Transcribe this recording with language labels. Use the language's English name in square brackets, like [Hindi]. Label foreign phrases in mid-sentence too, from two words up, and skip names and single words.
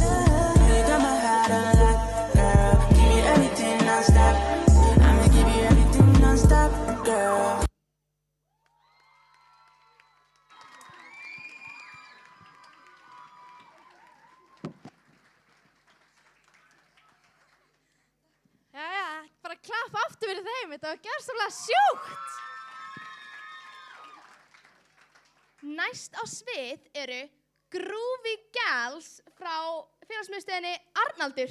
[English] Girl, you got my heart on lock, girl. Give you everything non-stop. I'ma give you everything non-stop, girl. [Icelandic] Jæja, bara klapp aftur fyrir þeim, þetta var gersamlega sjúkt. Næst á svið eru Groovy Gals frá félagsmiðstöðinni Arnaldur.